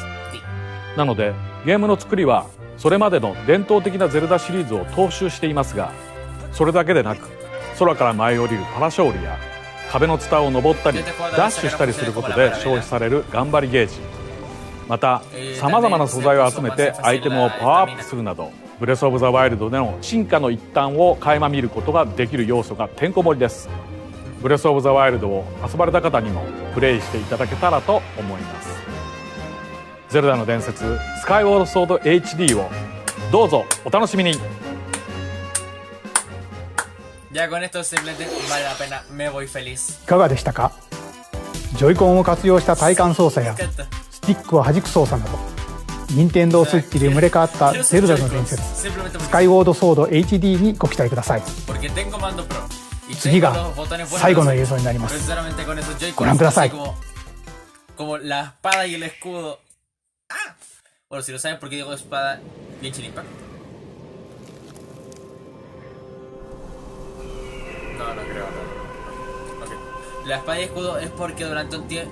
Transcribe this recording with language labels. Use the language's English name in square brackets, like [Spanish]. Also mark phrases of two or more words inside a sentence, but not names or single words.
[Japanese] なのでゲームの作りはそれまでの伝統的なゼルダシリーズを踏襲していますが、それだけでなく空から舞い降りるパラショールや壁のツタを登ったりダッシュしたりすることで消費される頑張りゲージ、またさまざまな素材を集めてアイテムをパワーアップするなど、ブレスオブザワイルドでの進化の一端を垣間見ることができる要素がてんこ盛りです。ブレスオブザワイルドを遊ばれた方にもプレイしていただけたらと思います。ゼルダの伝説スカイウォードソード HD をどうぞお楽しみに。 [Spanish] Ya con esto simplemente vale la pena, me voy feliz. [Japanese] いかがでしたか？ジョイコンを活用した体感操作やスティックを弾く操作など、任天堂スイッチで生まれ変わったゼルダの伝説スカイウォードソード HD にご期待ください。次が最後の映像になります。ご覧ください。 [Spanish] Como la espada y el escudo. ¡Ah! Bueno, si lo saben por qué digo espada, Genshin Impact. No, no creo, no. Okay. La espada y escudo es porque durante un tiempo...